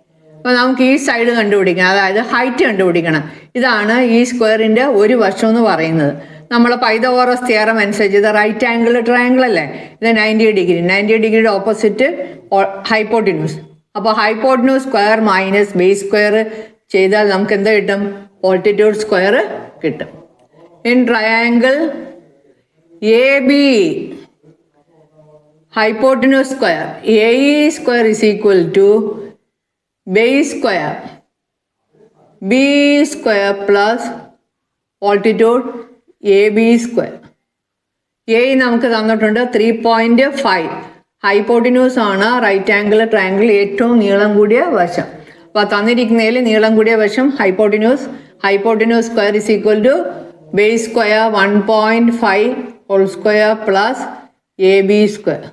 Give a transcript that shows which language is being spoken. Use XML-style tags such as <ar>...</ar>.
<ml>അപ്പോൾ നമുക്ക് ഈ സൈഡ് കണ്ടുപിടിക്കണം, അതായത് ഹൈറ്റ് കണ്ടുപിടിക്കണം. ഇതാണ് ഈ സ്ക്വയറിൻ്റെ ഒരു വശം എന്ന് പറയുന്നത്. നമ്മൾ പൈതഗോറസ് തിയറം അനുസരിച്ച് ഇത് റൈറ്റ് ആംഗിൾ ട്രയാംഗിൾ അല്ലേ? ഇത് 90 ഡിഗ്രി. 90 ഡിഗ്രിയുടെ ഓപ്പോസിറ്റ് ഹൈപ്പോട്ടിന്യൂസ്. അപ്പോൾ hypotenuse square minus base square ചെയ്താൽ നമുക്ക് എന്താ കിട്ടും? ഓൾട്ടിറ്റ്യൂഡ് സ്ക്വയർ കിട്ടും.</ml> <en>In triangle A B hypotenuse square AE square is equal to base square B square plus altitude AB square.</en> <ml>A നമുക്ക് തന്നിട്ടുണ്ട് 3.5. ഹൈപ്പോട്ടിന്യൂസ് ആണ് റൈറ്റ് ആംഗിൾ ട്രയാംഗിൾ ഏറ്റവും നീളം കൂടിയ വശം. അപ്പോൾ തന്നിരിക്കുന്നതിൽ നീളം കൂടിയ വശം</ml> <en>Hypotenuse square is equal to base square 1.5 whole square plus A B square.</en>